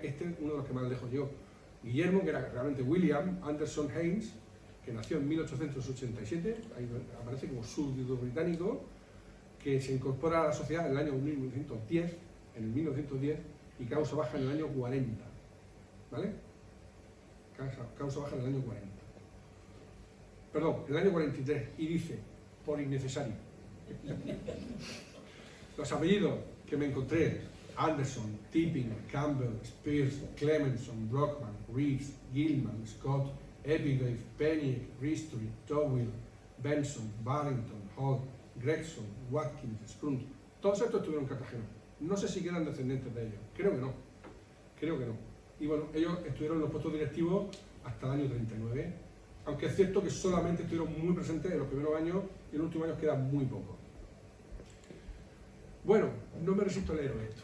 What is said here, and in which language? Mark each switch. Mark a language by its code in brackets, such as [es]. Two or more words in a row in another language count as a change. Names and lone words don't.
[es] Este es uno de los que más lejos llegó. Guillermo, que era realmente William Anderson Haynes, que nació en 1887, ahí aparece como súbdito británico, que se incorpora a la sociedad en el año 1910, y causa baja en el año 40, ¿vale? Causa baja en el año 40. Perdón, en el año 43, y dice, por innecesario. Los apellidos que me encontré: Anderson, Tipping, Campbell, Spears, Clemenson, Brockman, Reeves, Gilman, Scott, Epigave, Penny, Ristory, Towell, Benson, Barrington, Hall, Gregson, Watkins, Sprunt. Todos estos estuvieron en Cartagena. No sé si quedan descendientes de ellos. Creo que no. Y bueno, ellos estuvieron en los puestos directivos hasta el año 39, aunque es cierto que solamente estuvieron muy presentes en los primeros años y en los últimos años quedan muy poco. Bueno, no me resisto a leer esto.